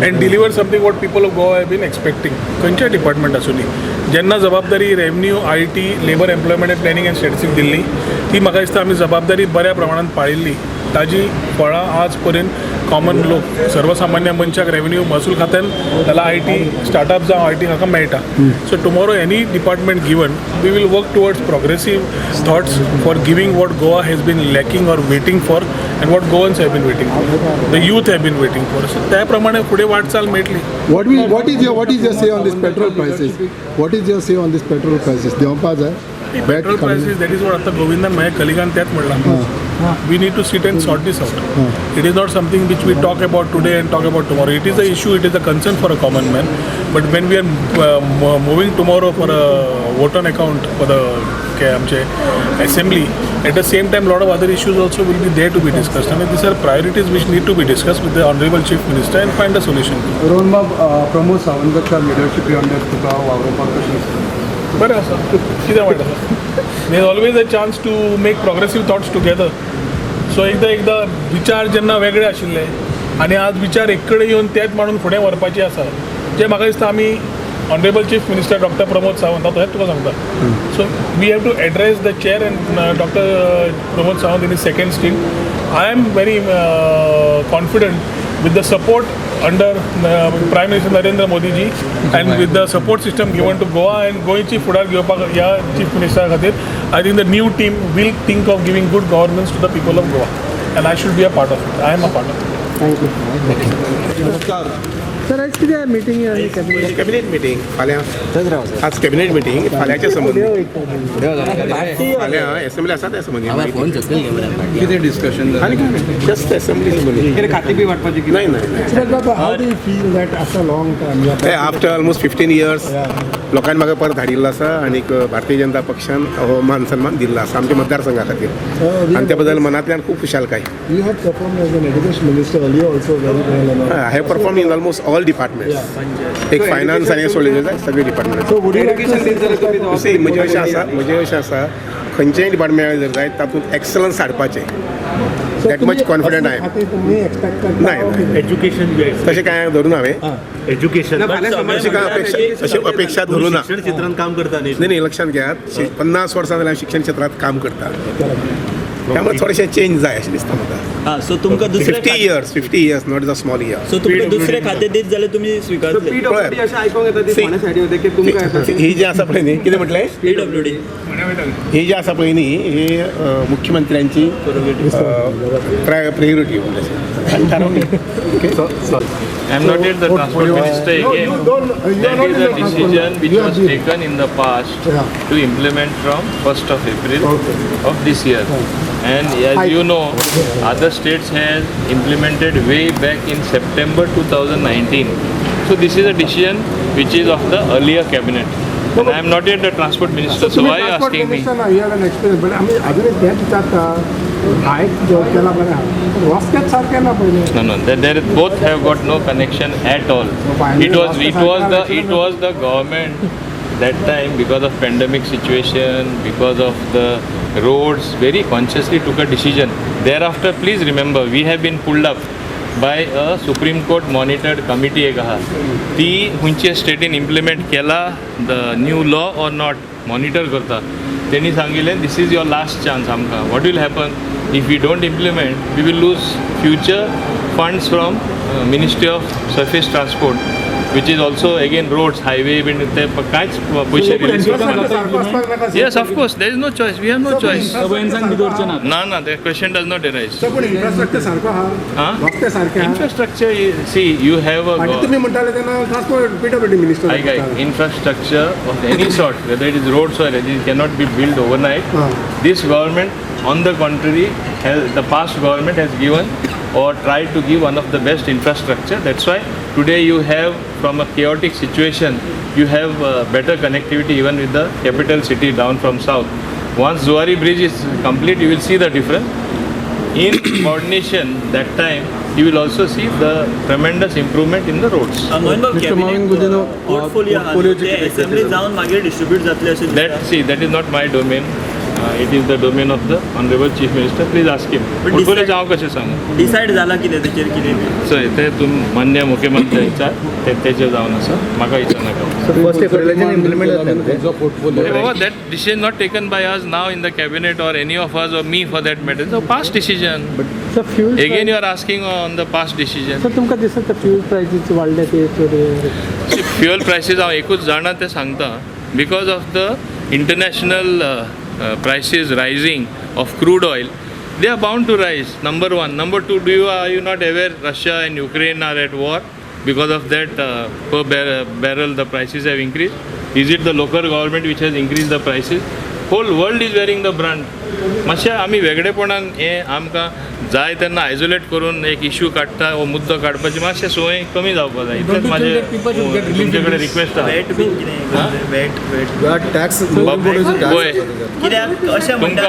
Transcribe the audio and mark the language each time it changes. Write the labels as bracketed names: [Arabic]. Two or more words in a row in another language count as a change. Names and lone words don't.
[English] and deliver something what people of Goa have been expecting [Konkani] खंयच्याय डिपार्टमेंट आसूं जेन्ना जबाबदारी रेव्हेन्यू IT [English] labour employment and planning and statistics [Konkani] दिल्ली ती म्हाका दिसता आमी जबाबदारी बऱ्या प्रमाणात पाळिल्ली ताजी फळां आज पर्यंत कॉमन लोक सर्वसामान्य मनशाक रेव्हेन्यू महसूल खात्यान त्याला [English] IT startup [Konkani] जावं IT हाका मेळटा. [English] So tomorrow any department given we will work towards progressive thoughts for giving what Goa has been lacking or waiting for and what Goans have been waiting for the youth have been waiting for. [Konkani] सो त्या प्रमाणे फुडें वाटचाल मेळटली. [English] What is your say on this petrol prices? What is your say on this petrol prices? [Konkani] देवपा जाय. [English] petrol prices that is what [Konkani] आतां गोविंदान माझ्या कलिगान त्याच म्हणलां. [English] We need to sit and sort this out. It is not something which we talk about today and talk about tomorrow. It is an issue, it is a concern for a common man. But when we are moving tomorrow for a vote on account for the assembly, at the same time, a lot of other issues also will be there to be discussed. And these are priorities which need to be discussed with the Honorable Chief Minister and find a solution. [Konkani] रोहनबाब प्रमोद सावंतच्या लिडरशिपी अंडर तुका वावरपाक कशें दिसता? बरें आसा कितें म्हणटा [English] there always a chance to make progressive thoughts together. [Konkani] सो एकदा विचार जेन्ना वेगळे आशिल्ले आनी आज विचार एक कडेन येवन तेच मांडून फुडें व्हरपाचे आसा जे म्हाका दिसता आमी [English] honorable chief minister [Konkani] डॉक्टर प्रमोद सावंत हांव तशेंच तुका सांगता. [English] So we have to address the chair and Doctor Pramod Sawant in his second stream. I am very confident with the support under Prime Minister Narendra Modi ji and with the support system given to Goa and [Konkani] गोंयची फुडार घेवपाक ह्या चीफ मिनिस्टरा खातीर [English] I think the new team will think of giving good governance to the people of Goa and I should be a part of it. I am a part of it. Thank you. [Konkani] सर आज कितें मिटींग [English] cabinet meeting [Konkani] फाल्यां आज [English] cabinet meeting [Konkani] फाल्यांच्या संबंदी फाल्यां असेंब्ली आसा त्या संबंदी कितें डिस्कशन जस्ट असेंब्ली संबंदी खाती बी वाटपाची नाही [English] How do you feel that after a long time? after almost 15 years [Konkani] लोकांनी म्हाका परत धाडिल्लो आसा आनी भारतीय जनता पक्षान हो मान सन्मान दिल्लो आसा आमच्या मतदारसंघा खातीर आनी त्या बद्दल मनांतल्यान खूब खुशालकाय. [English] You have performed as an education minister earlier also very well. I have performed in almost all departments. [Konkani] एक फायनान्स आनी सोडलें जाय सगळे डिपार्टमेंट. [English] So would you like to say [Konkani] म्हजें अशें आसा खंयचेंय डिपार्टमेंट जर जाय तातूंत एक्सलन्स हाडपाचें [English] that much confident I am. [Konkani] तुम्ही एक्सपेक्ट करता नाही एज्युकेशन तशें कांय धरून हांवें एज्युकेशन अशी काय अपेक्षा धरून ना. शिक्षण क्षेत्रात काम करता न्ही. नाही लक्षात घेयात 50 वर्सां जाल्यार शिक्षण क्षेत्रात काम करता त्यामुळे थोडेशें चेंज जाय अशें दिसता म्हाका. सो तुमकां दुसरे [English] 50 years not the small year. [Konkani] सो तुमकां दुसरे खाते दीत जाल्यार तुमी स्वीकारतले. ही जी आसा पळय न्ही कितें म्हटलें PWD ही जी आसा पळय न्ही ही मुख्यमंत्र्यांची प्रायोरिटी [English] I am not yet the transport minister again. That is a decision which was taken in the past to implement from 1st of April of this year. And as you know, other states have implemented way back in September 2019. So this is a decision which is of the earlier cabinet. And I am not yet the transport minister, so why are you asking me? You have an experience, but I mean, other than that, [Konkani] विचारता हायक जॉब केला बरें रस्त्याच सारकें ना पयलें. [English] No, there both have got no connection at all. It was the government that time, because of pandemic situation, because of the roads, very consciously took a decision. Thereafter, please remember, we have been pulled up by a Supreme Court monitored committee [Konkani] एक आहा ती खंयचे स्टेटीन इम्प्लिमेंट केला [English] the new law or not [Konkani] मॉनिटर करता. तेणी सांगिल्लें [English] this is your last chance [Konkani] आमकां. [English] what will happen if we don't implement we will lose future funds from Ministry of Surface Transport which is also again roads, highway, [Konkani] ते कांयच पयशे रिलीज करता. [English] Yes, of course, there is no choice. We have no choice. [Konkani] ना, [English] the question does not arise. [Konkani] पण इन्फ्रास्ट्रक्चर सारको आहा रस्ते सारके आहा. [English] Infrastructure, see, you have a. [Konkani] तुम्ही म्हणटाले तेन्ना ट्रान्सपोर्ट PWD मिनिस्टर. [English] Infrastructure of any sort, whether it is roads or anything, cannot be built overnight. This government, on the contrary, the past government has given or tried to give one of the best infrastructure. That's why today you have, from a chaotic situation, you have better connectivity even with the capital city down from south. Once Zuari Bridge is complete, you will see the difference. In coordination, that time, you will also see the tremendous improvement in the roads. [Konkani] पोर्टफोलियो assembly जावन मागीर डिस्ट्रीब्यूट जातले अशें. [English] That is not my domain. It is the domain of the Honorable Chief Minister. Please ask him. [Konkani] पोर्टफोलिओ हांव कशें सांगू. डिसायड जाला कितें तेचेर कितें सो ते तुम मान्य मुख्यमंत्री विचार तेचेर जावन आसा. म्हाका विचारनाका. फर्स्ट एप्रिलाच्यान इम्प्लिमेंट जातलें [English] Baba, that decision not taken by us now in the cabinet or any of us or me for that matter. It's a past decision. sir fuel Again, you are asking on the past decision. [Konkani] सर तुमकां दिसता फ्यूल प्रायसीस वाडले ते [English] See, fuel prices [Konkani] हांव एकूच जाणा तें सांगता. [English] Because of the international prices rising of crude oil, they are bound to rise. Number one. Number two, are you not aware Russia and Ukraine are at war? Because of that, per barrel the prices have increased. Is it the local government which has increased the prices? Whole world is wearing the brunt. [Konkani] मातशें आमी वेगळेपणान हें आमकां जाय तेन्ना आयसोलेट करून एक इश्यू काडटा वो मुद्दो काडपाची मातशें सोय कमी जावपाक जाय. इतलेंच म्हाजें तुमचे कडेन रिक्वेस्ट आहा. वेट बीन कितें वेट टॅक्स पळय कित्याक अशें म्हणटा